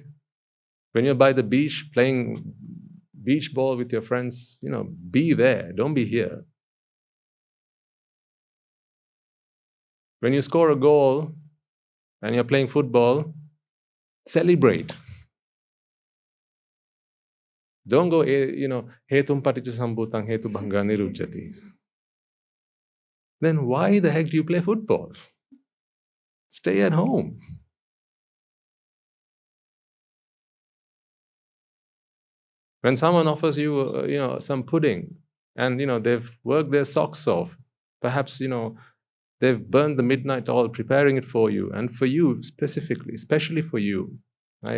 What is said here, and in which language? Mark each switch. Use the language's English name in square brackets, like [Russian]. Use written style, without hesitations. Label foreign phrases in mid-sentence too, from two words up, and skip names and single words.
[English] When you're by the beach playing beach ball with your friends, be there, don't be here. When you score a goal and you're playing football, celebrate. Don't go, [Pali] hetum paticca sambhutang hetu bhanga nirujjati. [English] Then why the heck do you play football? Stay at home. When someone offers you, some pudding, and they've worked their socks off, perhaps they've burned the midnight oil preparing it for you, and for you specifically, especially for you, right?